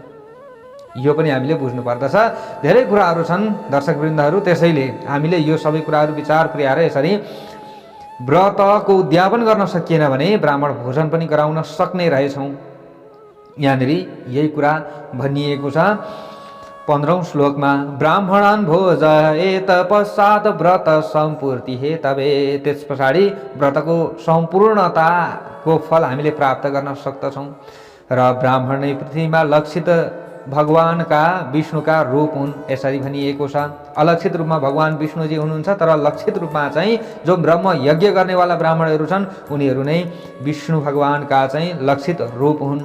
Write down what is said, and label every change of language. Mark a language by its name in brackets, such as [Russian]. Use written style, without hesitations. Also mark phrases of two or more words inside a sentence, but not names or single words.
[Nepali] यो पनि हामीले बुझ्नु पर्दछ। धेरै कुराहरू छन् दर्शकवृन्दहरू, त्यसैले हामीले यो सबै कुराहरू विचार पुर्याएर यसरी व्रतको उद्यापन गर्न सकिएन भने ब्राह्मण भोजन पनि गराउन सक्ने रहेछौँ। यहाँनिर यही कुरा भनिएको छ 15औं श्लोकमा, [Sanskrit] ब्राह्मणान् भोजयेत पश्चात् व्रत सम्पूर्ति हेतवे। [Nepali] त्यस पछाडि व्रतको सम्पूर्णताको फल हामीले प्राप्त गर्न सक्दछौँ र ब्राह्मण नै पृथ्वीमा लक्षित भगवानका विष्णुका रूप हुन् यसरी भनिएको छ। अलक्षित रूपमा भगवान विष्णुजी हुनुहुन्छ, तर लक्षित रूपमा चाहिँ जो ब्रह्म यज्ञ गर्नेवाला ब्राह्मणहरू छन् उनीहरू नै विष्णु भगवानका चाहिँ लक्षित रूप हुन्।